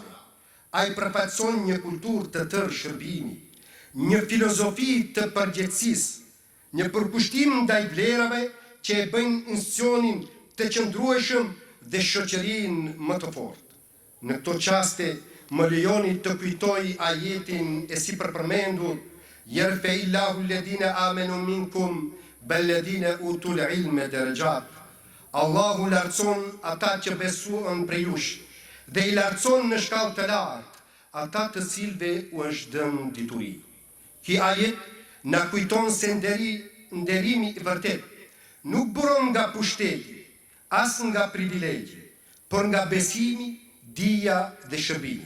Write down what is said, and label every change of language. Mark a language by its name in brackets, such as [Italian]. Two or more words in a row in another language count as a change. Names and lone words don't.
[Albanian] Ai përfaqëson një kulturë të tërë shërbimi, një filozofi të përgjegjësisë, një përkushtim ndaj vlerave që e bëjnë institucionin të qëndrueshëm dhe shoqërinë më të fortë. Në këto qaste, më lejoni të kujtoj ajetin e si përmendur, [Arabic] يرفع الله الذين آمنوا منكم والذين أوتوا العلم درجات. [Albanian] Allahu lartëson ata që besuan prej jush dhe i lartëson në shkallë të lartë ata të cilëve u është dhënë dituri. Ky ajet na kujton se nderimi i vërtet nuk buron nga pushteti, as nga privilegji, por nga besimi, dija dhe shërbimi.